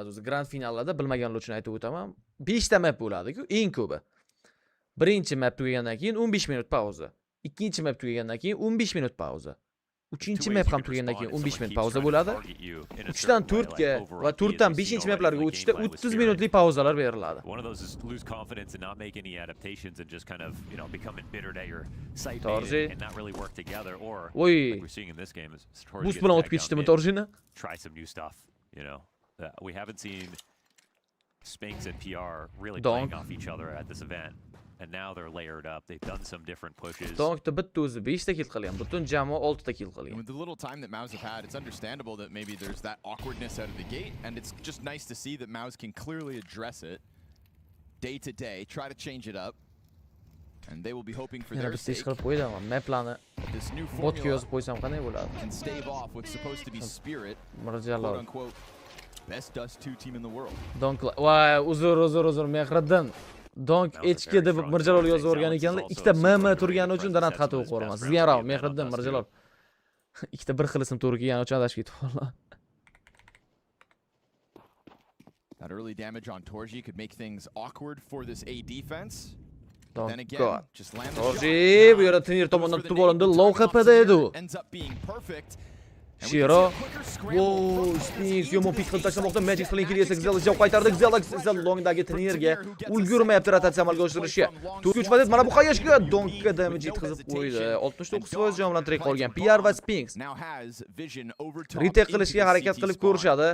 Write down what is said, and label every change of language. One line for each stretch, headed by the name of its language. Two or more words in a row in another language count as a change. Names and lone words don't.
Uzbek: O'zi grand finallarda bilmaganlar uchun aytib o'taman. 5 ta map bo'ladi-ku, eng ko'pi. Birinchi map tugagandan keyin 15 minut pauza. Ikkinchi map tugagandan keyin 15 minut pauza. Uchinchi map ham tugagandan keyin 15 minut pauza bo'ladi. 3 dan 4 ga va 4 dan 5-chi maplarga o'tishda 30 minutlik pauzalar beriladi.
English: One of those is lose confidence and not make any adaptations and just kind of, become embittered at your site and not really work together, or like we're seeing in this game is
Uzbek: Boost bilan o'tib ketishdimi Torjini?
English: Try some new stuff, We haven't seen Spinks and PR really playing off each other at this event. And now they're layered up. They've done some different pushes.
Uzbek: Donkda bitta o'zi 5 ta kill qilgan. Butun jamoa 6 ta kill qilgan.
English: With the little time that Mouse have had, it's understandable that maybe there's that awkwardness out of the gate, and it's just nice to see that Mouse can clearly address it day to day, try to change it up, and they will be hoping for their sake. This new formula can stave off what's supposed to be spirit, quote unquote, best Dust 2 team in the world.
Uzbek: Donk, uzr, Mehriddin. Donk echki deb Mirjalol yozib o'rgan ekanlar. Ikkita MM turgani uchun donat xato o'qib qo'raman. Sizga ham Mehriddin Mirjalol. Ikkita bir xil ism to'g'ri kelgani uchun adashib ketib qoldim.
English: That early damage on Torji could make things awkward for this A defense. Then again, just land the Torji
Uzbek: bu yerda Tinir tomonidan tutib olindi. Loyiha edi.
English: Ends up being perfect. Shiro.
Uzbek: Wow, Spinks yomon pik qilib tashlamoqda. Magic Slink'ga esa Gzel javob qaytardi. Gzel esa longdagi Tinirga ulgurmayapti rotatsiya amalga oshirishga. 4-3 vaziyat mana bu qayashga Donkga damage yetkazib qo'ydi. 69% jon bilan tirik qolgan PR va Spinks. Retake qilishga harakat qilib ko'rishadi.